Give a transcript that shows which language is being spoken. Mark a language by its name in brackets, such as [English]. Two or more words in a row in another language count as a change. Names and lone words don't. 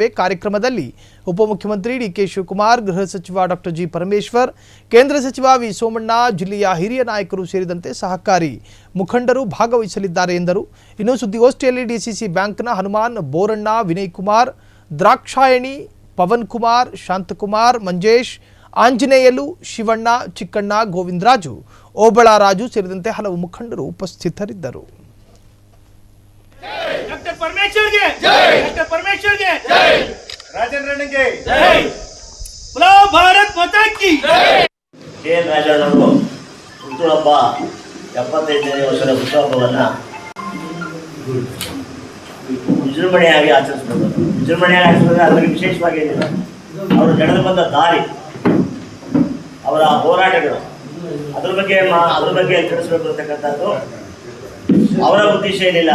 [Kannada] ಕಾರ್ಯಕ್ರಮದಲ್ಲಿ ಉಪಮುಖ್ಯಮಂತ್ರಿ ಡಿಕೆ ಶಿವಕುಮಾರ್, ಗೃಹ ಸಚಿವ ಡಾಕ್ಟರ್ ಜಿ ಪರಮೇಶ್ವರ್, ಕೇಂದ್ರ ಸಚಿವ ವಿ ಸೋಮಣ್ಣ, ಜಿಲ್ಲೆಯ ಹಿರಿಯ ನಾಯಕರು ಸೇರಿದಂತೆ ಸಹಕಾರಿ ಮುಖಂಡರು ಭಾಗವಹಿಸಲಿದ್ದಾರೆ ಎಂದರು. ಇನ್ನು ಸುದ್ದಿಗೋಷ್ಠಿಯಲ್ಲಿ ಡಿಸಿಸಿ ಬ್ಯಾಂಕ್ನ ಹನುಮಾನ್, ಬೋರಣ್ಣ, ವಿನಯ್ ಕುಮಾರ್, ದ್ರಾಕ್ಷಾಯಣಿ, ಪವನ್ ಕುಮಾರ್, ಶಾಂತಕುಮಾರ್, ಮಂಜೇಶ್, ಆಂಜನೇಯಲು, ಶಿವಣ್ಣ, ಚಿಕ್ಕಣ್ಣ, ಗೋವಿಂದರಾಜು, ಓಬಳರಾಜು ಸೇರಿದಂತೆ ಹಲವು ಮುಖಂಡರು ಉಪಸ್ಥಿತರಿದ್ದರು. [Hindi] डॉक्टर परमेश्वर के जय, डॉक्टर परमेश्वर के जय, राजेंद्रन के जय, बोलो भारत माता की जय. [Kannada] ಕೆಎನ್ ರಾಜಣ್ಣವರು ಹುಟ್ಟುಹಬ್ಬ 75ನೇ ವರ್ಷದ ಹುಟ್ಟುಹಬ್ಬವನ್ನು ವಿಜೃಂಭಣೆಯಾಗಿ ಆಚರಿಸಬಹುದು. ವಿಜೃಂಭಣೆಯಾಗಿ ಆಚರಿಸಿದ್ರೆ ಅದರಲ್ಲಿ ವಿಶೇಷವಾಗಿ ಏನಿಲ್ಲ, ಅವರು ನಡೆದು ಬಂದ ದಾರಿ, ಅವರ ಹೋರಾಟಗಳು, ಅದ್ರ ಬಗ್ಗೆ ತಿಳಿಸಬೇಕು ಅಂತಕ್ಕಂಥದ್ದು ಅವರ ಉದ್ದೇಶ ಏನಿಲ್ಲ.